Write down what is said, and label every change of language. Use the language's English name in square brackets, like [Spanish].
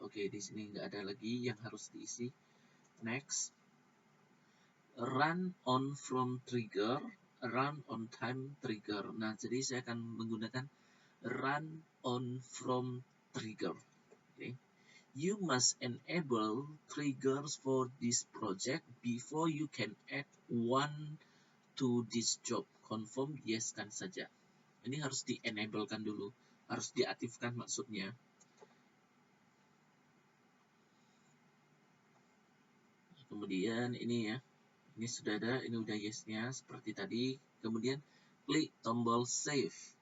[Indonesian] Oke, di sini nggak ada lagi yang harus diisi. [English] Next. Run on from trigger, run on time trigger. [Indonesian] Nah, jadi saya akan menggunakan run on from trigger. Okay. [English] You must enable triggers for this project before you can add one to this job. [Indonesian] Confirm yes kan saja. Ini harus di-enable-kan dulu, harus diaktifkan maksudnya. Kemudian ini ya, ini sudah ada, ini udah yes-nya seperti tadi. Kemudian klik tombol save.